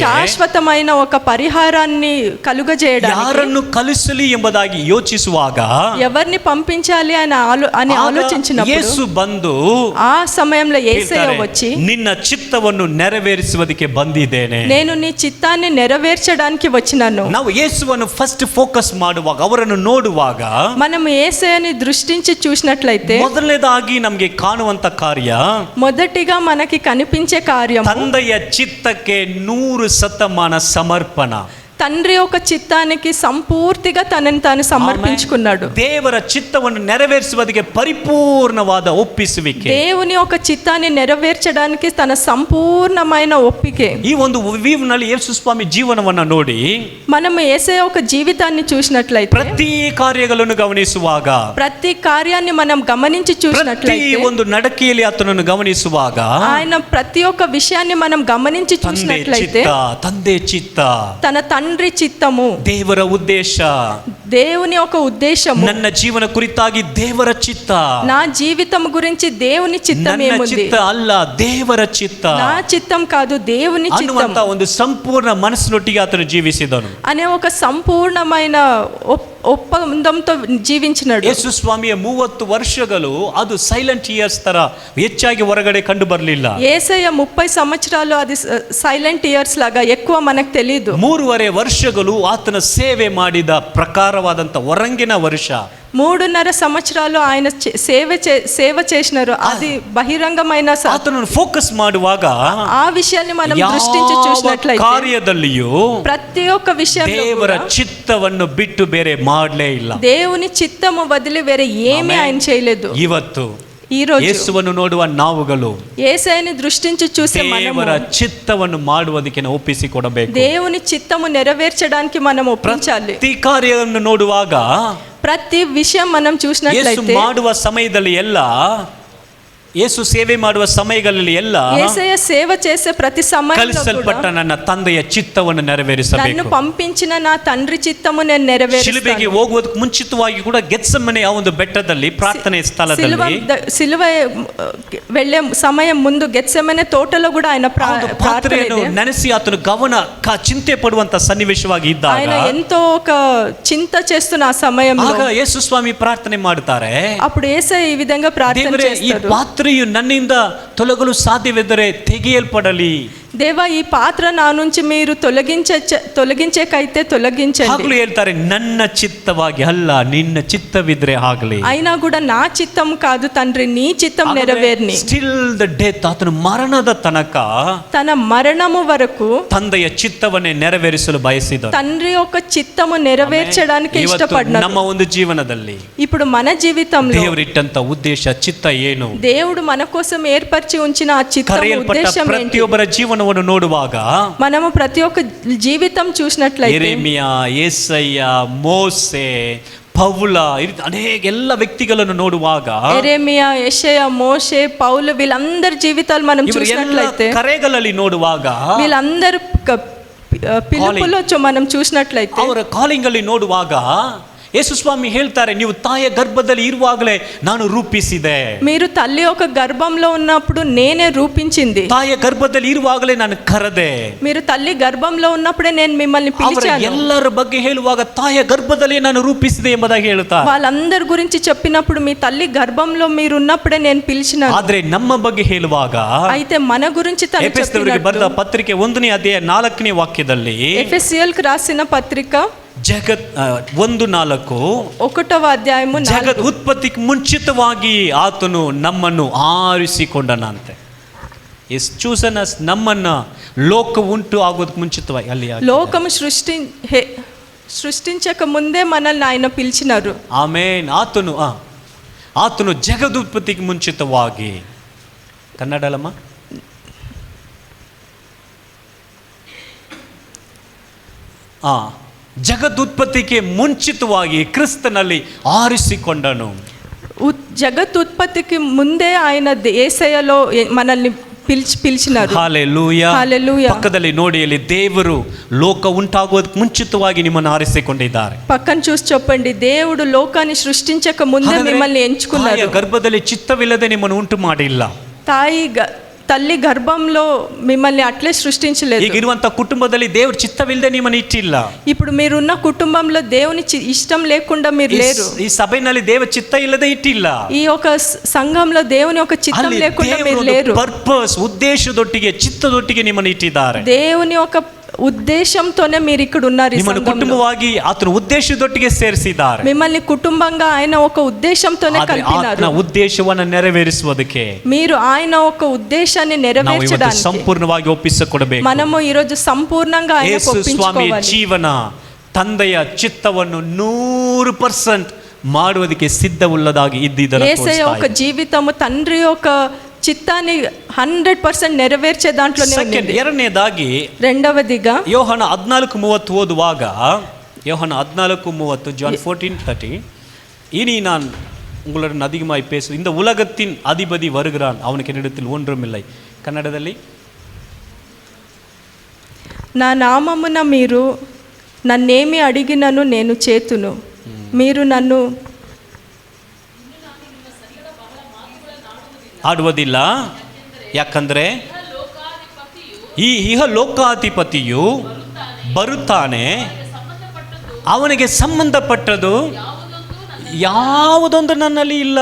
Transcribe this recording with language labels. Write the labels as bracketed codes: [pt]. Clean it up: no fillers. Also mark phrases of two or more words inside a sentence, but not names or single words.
[te] శాశ్వతమైన ఒక పరిహారాన్ని కలుగజేయడానికి, [kn] ಯಾರನ್ನು ಕಲಿಸಲಿ ಎಂಬುದಾಗಿ ಯೋಚಿಸುವಾಗ, [te] ఎవరిని పంపించాలి అని ఆలోచించినప్పుడు [kn] ಯೇಸು ಬಂದು [te] ఆ సమయంలో యేసయ్య వచ్చి, [kn] ನಿನ್ನ ಚಿತ್ತವನ್ನು ನೆರವೇರಿಸುವುದಕ್ಕೆ ಬಂದಿದ್ದೇನೆ. [te] నేను నీ చిత్తాన్ని నెరవేర్చడానికి వచ్చినాను. [kn] ನಾವು ಯೇಸುವನ್ನು [en] first focus [kn] ಮಾಡುವಾಗ, ಅವರನ್ನು ನೋಡುವಾಗ, [te] మనం యేసయ్యని దృష్టించి చూసినట్లయితే [kn] ಮೊದಲನೇದಾಗಿ ನಮಗೆ ಕಾಣುವಂತ ಕಾರ್ಯ, [te] మొదటిగా మనకి కనిపించే కార్యం [kn] ತಂದೆಯ ಚಿತ್ತಕ್ಕೆ 100% ಸಮರ್ಪಣ. [te] తండ్రి యొక్క చిత్తానికి సంపూర్తిగా తనని తాను సమర్పించుకున్నాడు. [kn] ದೇವರ ಚಿತ್ತವನ್ನು ನೆರವೇರಿಸುವುದಕ್ಕೆ ಪರಿಪೂರ್ಣವಾದ ಒಪ್ಪಿಸುವಿಕೆ. [te] దేవుని యొక్క చిత్తాన్ని నెరవేర్చడానికి తన సంపూర్ణమైన ఒప్పికే. [kn] ಈ ಒಂದು ವ್ಯೂನಲ್ಲಿ ಯೇಸು ಸ್ವಾಮಿ ಜೀವನವನ್ನು ನೋಡಿ, [te] మనం యేసయ్య ఒక జీవితాన్ని చూసినట్లయితే, [kn] ಪ್ರತಿ ಕಾರ್ಯಗಳನ್ನು ಗಮನಿಸುವಾಗ, [te] ప్రతి కార్యాన్ని మనం గమనించి [kn] ಪ್ರತಿ [te] చూసినట్లయితే, [kn] ಒಂದು ನಡಕೆಯಲ್ಲಿ ಆತನನ್ನು ಗಮನಿಸುವಾಗ, [te] ఆయన ప్రతి ఒక్క విషయాన్ని మనం గమనించి చూసినట్లయితే, [kn] ತಂದೆ ಚಿತ್ತ, [te] తన తండ్రి చిత్తము, [kn] ದೇವರ ಉದ್ದೇಶ, [te] దేవుని యొక్క ఉద్దేశము, [kn] ನನ್ನ ಜೀವನ ಕುರಿತಾಗಿ ದೇವರ ಚಿತ್ತ, [te] నా జీవితం గురించి దేవుని చిత్తం [kn] ನನ್ನ [te] ఏముంది, [kn] ಚಿತ್ತ ಅಲ್ಲ ದೇವರ ಚಿತ್ತ [te] నా చిత్తం కాదు దేవుని చిత్తం [kn] ಅನ್ನುವಂತ ಒಂದು ಸಂಪೂರ್ಣ ಮನಸ್ಸಿನೊಟ್ಟಿಗೆ ಆತನು ಜೀವಿಸಿದನು. [te] అనే ఒక సంపూర్ణమైన ఒప్పందంతో జీవించినాడు. [kn] ಯೇಸು ಸ್ವಾಮಿಯ 30 ವರ್ಷಗಳು ಅದು [en] silent years [kn] ತರ ಹೆಚ್ಚಾಗಿ ಹೊರಗಡೆ ಕಂಡು ಬರಲಿಲ್ಲ. [te] యేసయ్య 30 సంవత్సరాలు అది [en] silent years [te] లాగా ఎక్కువ మనకు తెలియదు. [kn] 3.5 ವರ್ಷಗಳು ಆತನ ಸೇವೆ ಮಾಡಿದ ಪ್ರಕಾರವಾದಂತ ಹೊರಂಗಿನ ವರ್ಷ. [te] 3.5 సంవత్సరాలు ఆయన సేవ చేసినారు. అది బహిరంగమైన [kn] ಆತನನ್ನು ಫೋಕಸ್ ಮಾಡುವಾಗ [te] ఆ విషయాన్ని మనం దృష్టించి చూసినట్లయితే, [kn] ಕಾರ್ಯದಲ್ಲಿಯೂ [te] ప్రతి ఒక్క విషయంలో [kn] ದೇವರ ಚಿತ್ತವನ್ನು ಬಿಟ್ಟು ಬೇರೆ ಮಾಡಲೇ ಇಲ್ಲ. [te] దేవుని చిత్తము వదిలి వేరే ఏమీ ఆయన చేయలేదు. [kn] ಇವತ್ತು [te] ఈరోజు [kn] ಯೇಸುವನ್ನು ನೋಡುವ ನಾವುಗಳು [te] యేసయ్యని దృష్టించి చూసే మనము [kn] ದೇವರ ಚಿತ್ತವನ್ನು ಮಾಡುವುದಕ್ಕೆ ಒಪ್ಪಿಸಿಕೊಡಬೇಕು. [te] దేవుని చిత్తము నెరవేర్చడానికి మనం ఒప్పించాలి. [kn] ಪ್ರತಿ ಕಾರ್ಯವನ್ನು ನೋಡುವಾಗ [te] ప్రతి విషయం మనం [kn] ಯೇಸು [te] చూసినట్లయితే [kn] ಮಾಡುವ ಸಮಯದಲ್ಲಿ ಎಲ್ಲ, ಯೇಸು ಸೇವೆ ಮಾಡುವ ಸಮಯಗಳಲ್ಲಿ ಎಲ್ಲ [te] యేసయ్య సేవ చేసే ప్రతి సమయంలో [kn] ಕಲಿಸಲ್ಪಟ್ಟ [te] కూడా [kn] ನನ್ನ ತಂದೆಯ ಚಿತ್ತವನ್ನು [te] నన్ను [kn] ನೆರವೇರಿಸಬೇಕು. [te] పంపించిన నా తండ్రి చిత్తము నేను నెరవేరుస్తాను. [kn] ಶಿಲುಬೆಗೆ ಹೋಗುವುದಕ್ಕೆ ಮುಂಚಿತವಾಗಿ ಕೂಡ ಗೆತ್ಸೆಮನೆ ಆ ಒಂದು ಬೆಟ್ಟದಲ್ಲಿ ಪ್ರಾರ್ಥನೆ ಸ್ಥಳದಲ್ಲಿ [te] సిలువ వెళ్ళే సమయం ముందు గెత్సెమనే తోటలో కూడా ఆయన ప్రార్థన [kn] ಪಾತ್ರೆಯನ್ನು ಇದೆ. ನೆನೆಸಿ ಆತನು ಚಿಂತೆ ಪಡುವಂತ ಸನ್ನಿವೇಶವಾಗಿ ಇದ್ದಾಗ [te] ఆయన ఎంతో ఒక చింత చేస్తున్న ఆ సమయంలో [kn] ಆಗ ಯೇಸು ಸ್ವಾಮಿ ಪ್ರಾರ್ಥನೆ ಮಾಡುತ್ತಾರೆ, [te] అప్పుడు యేసయ్య ఈ విధంగా ప్రార్థన [kn] ದೇವರೇ ಈ [te] చేస్తారు. [kn] ಪಾತ್ರೆಯು ನನ್ನಿಂದ ತೊಲಗಲು ಸಾಧ್ಯವಿದ್ದರೆ ತೆಗೆಯಲ್ಪಡಲಿ. [te] దేవా ఈ పాత్ర నా నుంచి మీరు తొలగించేకైతే తొలగించండి. [kn] ಹಗಲು ಹೇಳ್ತಾರೆ, ನನ್ನ ಚಿತ್ತವಾಗಿ ಅಲ್ಲ ನಿನ್ನ ಚಿತ್ತವಿದ್ರೆ ಆಗಲಿ. [te] అయినా కూడా నా చిత్తం కాదు తండ్రి, నీ చిత్తం నెరవేర్ని. [en] still the death, [kn] ಆತನು ಮರಣದ ತನಕ [te] తన మరణము వరకు [kn] ತಂದೆಯ ಚಿತ್ತವನ್ನೇ ನೆರವೇರಿಸಲು ಬಯಸಿದ [te] తండ్రి యొక్క చిత్తము నెరవేర్చడానికి [kn] ಇವತ್ತು [te] ఇష్టపడ్డాడు. [kn] ನಮ್ಮ ಒಂದು ಜೀವನದಲ್ಲಿ [te] ఇప్పుడు మన జీవితంలో [kn] ದೇವರಿಟ್ಟಂತ ಉದ್ದೇಶ ಚಿತ್ತ ಏನು? [te] దేవుడు మన కోసం ఏర్పరిచి ఉంచిన ఆ చిత్తం [kn] ಕರೆಯಲ್ಪಟ್ಟ [te] ఉద్దేశం ఏంటి? [kn] ಪ್ರತಿಯೊಬ್ಬರ ಜೀವನವನ್ನು ನೋಡುವಾಗ [te] మనము ప్రతి ఒక్క జీవితం చూసినట్లయితే [kn] ಯೆರೆಮೀಯ, ಯೆಶಯ್ಯ, ಮೋಸೆ, ಪೌಲ, ಅನೇಕ ಎಲ್ಲ ವ್ಯಕ್ತಿಗಳನ್ನು ನೋಡುವಾಗ [te] యెరెమీయా, యెషయా, మోషే, పౌలు వీళ్ళందరి జీవితాలు మనం చూసినట్లయితే, [kn] ಕರೆಗಳಲ್ಲಿ ನೋಡುವಾಗ [te] వీళ్ళందరూ పిలుపులో మనం చూసినట్లయితే, [kn] ಅವರ ಕಾಲಿಂಗ್ ಅಲ್ಲಿ ನೋಡುವಾಗ ಯೇಸು ಸ್ವಾಮಿ ಹೇಳ್ತಾರೆ, ನೀವು ತಾಯಿಯ ಗರ್ಭದಲ್ಲಿ ಇರುವಾಗಲೇ ನಾನು ರೂಪಿಸಿದೆ. [te] మీరు తల్లి యొక్క గర్భంలో ఉన్నప్పుడు నేనే రూపించింది. [kn] ತಾಯಿಯ ಗರ್ಭದಲ್ಲಿ ಇರುವಾಗಲೇ ನಾನು ಕರೆದೆ. [te] మీరు తల్లి గర్భంలో ఉన్నప్పుడే నేను మిమ్మల్ని పిలిచాను. [kn] ಎಲ್ಲರ ಬಗ್ಗೆ ಹೇಳುವಾಗ ತಾಯಿಯ ಗರ್ಭದಲ್ಲಿ ನಾನು ರೂಪಿಸಿದೆ ಎಂಬುದಾಗಿ ಹೇಳುತ್ತಾರೆ. [te] వాళ్ళందరి గురించి చెప్పినప్పుడు మీ తల్లి గర్భంలో మీరు ఉన్నప్పుడే నేను పిలిచినాను. [kn] ಆದ್ರೆ ನಮ್ಮ ಬಗ್ಗೆ ಹೇಳುವಾಗ [te] అయితే మన గురించి తను [kn] ಎಫೆಸದವರಿಗೆ ಬರೆದ [te] చెప్పినట్టు [kn] ಪತ್ರಿಕೆ 1ನೇ ಅಧ್ಯಾಯ 4ನೇ ವಾಕ್ಯದಲ್ಲಿ [te] ఎఫెసీయులకు రాసిన పత్రిక [kn] ಜಗತ್ 1:4 [te] 1వ అధ్యాయము 4. [kn] ಜಗತ್ ಉತ್ಪತ್ತಿಗೆ ಮುಂಚಿತವಾಗಿ ಆತನು ನಮ್ಮನ್ನು ಆರಿಸಿಕೊಂಡನಂತೆ. [en] is chosen us, [kn] ನಮ್ಮನ್ನ ಲೋಕ ಉಂಟು ಆಗೋದಕ್ಕೆ ಮುಂಚಿತವಾಗಿ ಅಲ್ಲಿ [te] లోకము సృష్టించక ముందే మనల్ని ఆయన పిలిచినారు. [kn] ಆಮೇನ್. ಆತನು ಜಗದುತ್ಪತ್ತಿಗೆ ಮುಂಚಿತವಾಗಿ, ಕನ್ನಡಲಮ್ಮ, ಜಗದುತ್ಪತ್ತಿಗೆ ಮುಂಚಿತವಾಗಿ ಕ್ರಿಸ್ತನಲ್ಲಿ ಆರಿಸಿಕೊಂಡನು. [te] జగత్ ఉత్పత్తికి ముందే ఆయన యేసయ్యలో మనల్ని పిలిచినారు. హల్లెలూయా. హల్లెలూయా. [kn] ಪಕ್ಕದಲ್ಲಿ ನೋಡಿ, ಅಲ್ಲಿ ದೇವರು ಲೋಕ ಉಂಟಾಗೋದಕ್ಕೆ ಮುಂಚಿತವಾಗಿ ನಿಮ್ಮನ್ನು ಆರಿಸಿಕೊಂಡಿದ್ದಾರೆ. [te] పక్కన చూసి చెప్పండి, దేవుడు లోకాన్ని సృష్టించక ముందే మిమ్మల్ని ఎంచుకున్నారు. [kn] ಗರ್ಭದಲ್ಲಿ ಚಿತ್ತವಿಲ್ಲದೆ ನಿಮ್ಮನ್ನು ಉಂಟು ಮಾಡಿಲ್ಲ. [te] తల్లి గర్భంలో మిమ్మల్ని అట్లే సృష్టించలేదు. [kn] ಈಗ ಇರುವಂತ ಕುಟುಂಬದಲ್ಲಿ ದೇವ್ರ ಚಿತ್ತವಿಲ್ಲದೆ ನಿಮ್ಮನ್ನು ಇಟ್ಟಿಲ್ಲ. [te] ఇప్పుడు మీరున్న కుటుంబంలో దేవుని ఇష్టం లేకుండా మీరు లేరు. [kn] ಈ ಸಭೆಯಲ್ಲಿ ದೇವ ಚಿತ್ತ ಇಲ್ಲದೆ ಇಟ್ಟಿಲ್ಲ. [te] ఈ ఒక సంఘంలో దేవుని ఒక చిత్తం లేకుండా మీరు లేరు. [kn] ಪರ್ಪಸ್, ಉದ್ದೇಶದೊಟ್ಟಿಗೆ, ಚಿತ್ತದೊಟ್ಟಿಗೆ ನಿಮ್ಮನ್ನು ಇಟ್ಟಿದ್ದಾರೆ. [te] దేవుని ఒక ఉద్దేశంతోనే మీరు ఇక్కడ ఉన్నారు. [kn] ನಿಮ್ಮನ್ನು ಕುಟುಂಬವಾಗಿ ಆತನ ಉದ್ದೇಶದೊಟ್ಟಿಗೆ ಸೇರಿಸಿದ್ದಾರೆ. [te] మిమ్మల్ని కుటుంబంగా ఆయన ఒక ఉద్దేశంతోనే కలిపినారు. [kn] ಆತನ ಉದ್ದೇಶವನ್ನು ನೆರವೇರಿಸುವುದಕ್ಕೆ [te] మీరు ఆయన ఒక ఉద్దేశాన్ని నెరవేర్చడానికి [kn] ಸಂಪೂರ್ಣವಾಗಿ ಒಪ್ಪಿಸಿಕೊಡಬೇಕು. [te] మనము ఈ రోజు సంపూర్ణంగా ఆయనకు ఒప్పించుకోవాలి. [kn] ಜೀವನ ತಂದೆಯ ಚಿತ್ತವನ್ನು 100% ಮಾಡುವುದಕ್ಕೆ ಸಿದ್ಧವುಳ್ಳದಾಗಿ ಇದ್ದಿದ್ದನ್ನು [te] యేసయ్య ఒక జీవితము తండ్రి యొక్క చిత్తాన్ని 100% నెరవేర్చే దాంట్లోనే ఉంది. [kn] ಎರಡನೇದಾಗಿ, [te] రెండవదిగా [kn] ಯೋಹನ 14:30 ಓದುವಾಗ, ಯೋಹನ 14:30, ಜಾನ್ 14:30, [ta] இனி நான் உங்களுடன் அதிகமாய் பேசு, இந்த உலகத்தின் அதிபதி வருகிறான், அவனுக்கு என்னிடத்தில் ஒன்றுமில்லை. [kn] ಕನ್ನಡದಲ್ಲಿ, [te] నా నామమున మీరు నన్నేమి అడిగినను నేను చేతును, మీరు నన్ను [kn] ಆಡುವುದಿಲ್ಲ. ಯಾಕಂದ್ರೆ ಈ ಲೋಕಾಧಿಪತಿಯು ಬರುತ್ತಾನೆ, ಅವನಿಗೆ ಸಂಬಂಧಪಟ್ಟದು ಯಾವುದೊಂದು ನನ್ನಲ್ಲಿ ಇಲ್ಲ.